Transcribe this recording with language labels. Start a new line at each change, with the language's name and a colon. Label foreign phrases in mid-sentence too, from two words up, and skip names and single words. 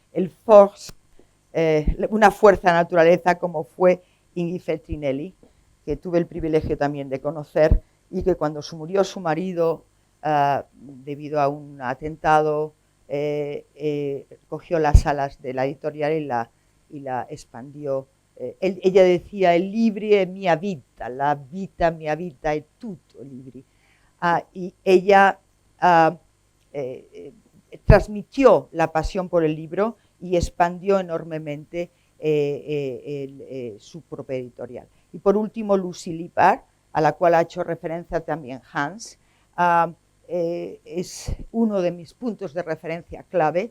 Spanish: una fuerza de naturaleza como fue Ingrid Feltrinelli, que tuve el privilegio también de conocer, y que cuando murió su marido debido a un atentado, cogió las alas de la editorial y la expandió. Ella decía, el libro
Italian: è mia vita, la vita mia vita è tutto libri.
Spanish: Y ella transmitió la pasión por el libro y expandió enormemente su propia editorial. Y por último, Lucy Lippard, a la cual ha hecho referencia también Hans, es uno de mis puntos de referencia clave.